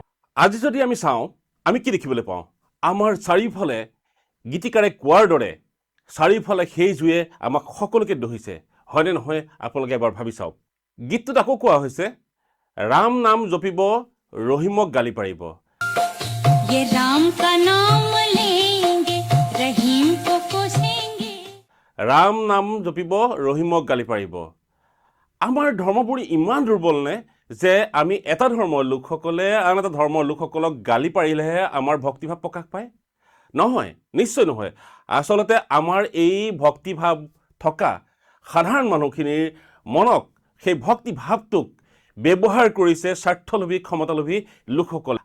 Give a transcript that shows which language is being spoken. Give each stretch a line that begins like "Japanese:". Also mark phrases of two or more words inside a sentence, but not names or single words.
Assamese: আজি যদি আমি চাওঁ, আমি কি দেখিবলৈ পাওঁ? আমাৰ চাৰিওফালে গীতিকাৰে কোৱাৰ দৰে চাৰিওফালে সেই জুয়ে আমাক সকলোকে দহিছে। হয়নে নহয় আপোনালোকে এবাৰ ভাবি চাওক। গীতটোত আকৌ কোৱা হৈছে, ৰাম নাম জপিব ৰহিমক গালি পাৰিব।
Hindi: ये राम का नाम लेंगे रहीम को कोसेंगे।
Assamese: ৰাম নাম জপিব ৰহিমক গালি পাৰিব। আমাৰ ধৰ্মবোৰ ইমান দুৰ্বল নে যে আমি এটা ধৰ্মৰ লোকসকলে আন এটা ধৰ্মৰ লোকসকলক গালি পাৰিলেহে আমাৰ ভক্তিভাৱ প্ৰকাশ পায়? নহয়, নিশ্চয় নহয়। আচলতে আমাৰ এই ভক্তিভাৱ থকা সাধাৰণ মানুহখিনিৰ মনক, সেই ভক্তিভাৱটোক ব্যৱহাৰ কৰিছে স্বাৰ্থলোভী, ক্ষমতালোভী লোকসকলে।